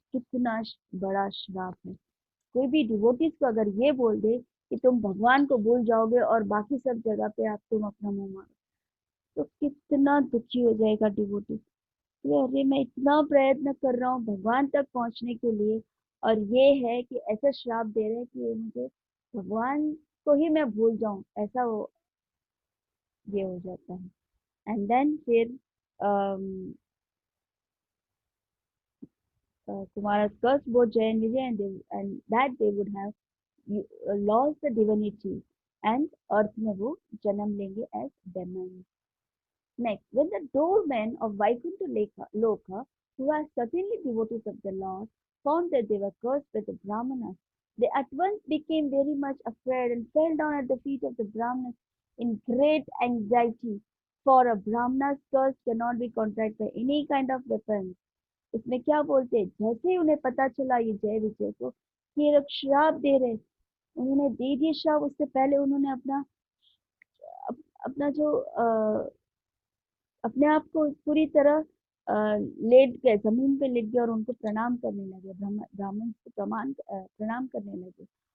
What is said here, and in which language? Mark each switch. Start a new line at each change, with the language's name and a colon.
Hindi: कितना बड़ा श्राप है. कोई भी डिवोटीज को अगर ये बोल दे कि तुम भगवान को भूल जाओगे और बाकी सब जगह पे आप तुम अपना मुंह मारो, तो कितना दुखी हो जाएगा डिवोटी. अरे मैं इतना प्रयत्न कर रहा हूँ भगवान तक पहुंचने के लिए, और ये है कि ऐसा श्राप दे रहे हैं कि ये मुझे भगवान को ही मैं भूल जाऊं, ऐसा वो ये हो जाता है.
English: and then फिर Kumara's curse both Jay and Vijay, and that they would have lost the divinity and
Hindi: अर्थ में वो जन्म लेंगे
English: As demon. Next, when the doormen of Vaikuntha Loka, who were certainly devotees of the Lord, found that they were cursed by the Brahmanas, they at once became very much afraid and fell down at the feet of the Brahmanas in great anxiety. For a Brahmana's curse cannot be contracted by any kind of weapon.
Hindi: इसमें क्या बोलते हैं, जैसे ही उन्हें पता चला ये जय विजय को कि ये लोग श्राप दे रहे, उन्होंने दे दिए श्राप। उससे पहले उन्होंने अपना जो अपने आप को पूरी तरह लेट गए, जमीन पे लेट गए और उनको प्रणाम करने लगे, ब्राह्मण को प्रणाम करने लगे।